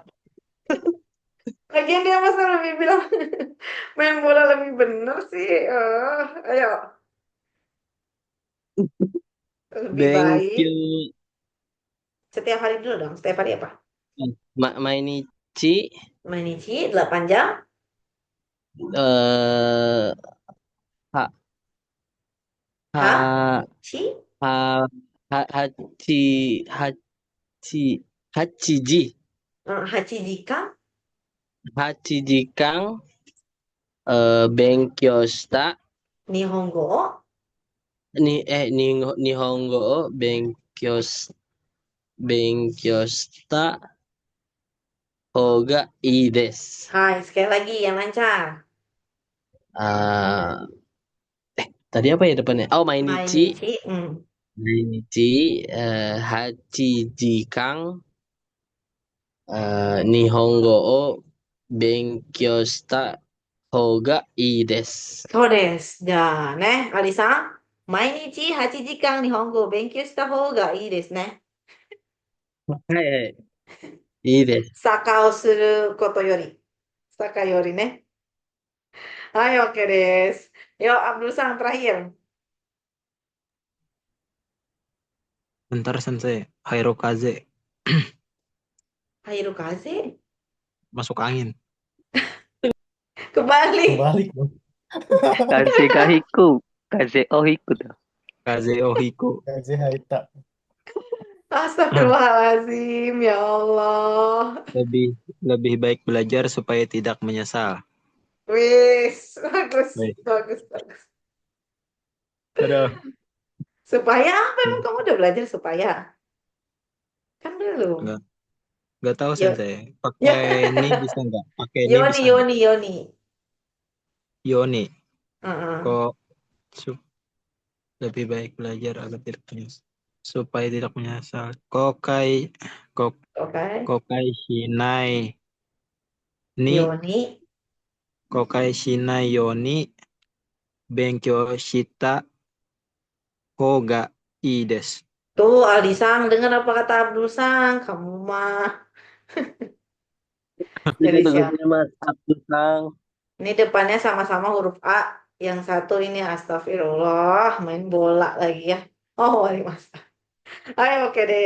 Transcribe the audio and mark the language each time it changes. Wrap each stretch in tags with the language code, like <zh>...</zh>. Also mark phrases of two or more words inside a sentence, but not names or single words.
<id>Lagian dia masa lebih bilang main bola lebih bener sih. Ayo, lebih</id> <en>thank</en> <id>baik</id> <en>you.</en> <id>setiap hari dulu dong. Setiap hari apa?</id> <ja>Mainichi</ja> <id>Mainichi 8 jam. eh ha Ha? ha Chi?</id> <ja>は は はち はち はちじ八時か? 八時間 勉強した Nihongo? 日本語を勉強した方がいいです.</ja> <id>Hai, sekali lagi yang lancar. Ah, tadi apa ya depannya?</id> <ja>Oh, mainichi Mainichi. 毎日八時間日本語を勉強した方がいいです. そうです。じゃあね、アリさん。毎日8時間日本語を勉強した方がいいですね。はいはい。いいです。坂をすることより。坂よりね。はい、OK です。</ja> <id>Yo, Abdul Sang terakhir. Bentar Sensei.</id> <ja>Hirokaze. Hirokaze?</ja> <id>Masuk angin. Kebalik. Kebalik dong.</id> <ja>風が引く。風を引く tuh. 風 おひこ. 風 はいた.</ja> <ar>أستغفر الله العظيم، يا الله.</ar> <id>Lebih lebih baik belajar supaya tidak menyesal. Wis, bagus, Baik. bagus, bagus. Aduh. Supaya apa emang kamu udah belajar supaya? Kan belum. Enggak, enggak tahu Yo, Sensei. ya. Pakai ini bisa enggak? Pakai ini</id> <ja>Yoni,</ja> <id>bisa enggak?</id> <ja>ように、ように. Yoni.</ja> <id>Heeh. Kok su- lebih baik belajar agar tidak menyesal. Supaya tidak menyesal.</id> <ja>後悔 こっ</ja> <id>Oke.</id> <ja>後悔しないに Yoni. 後悔しないように勉強した方がいいです.</ja> <id>Tuh, Aldi Sang, dengar apa kata Abdul Sang? Kamu mah. Itu Jadi siapa? tugasnya Mas Abdul Sang. Ini depannya sama-sama huruf A. Yang satu ini astagfirullah, main bola lagi ya. Oh, wali mas. Ayo, oke deh.</id>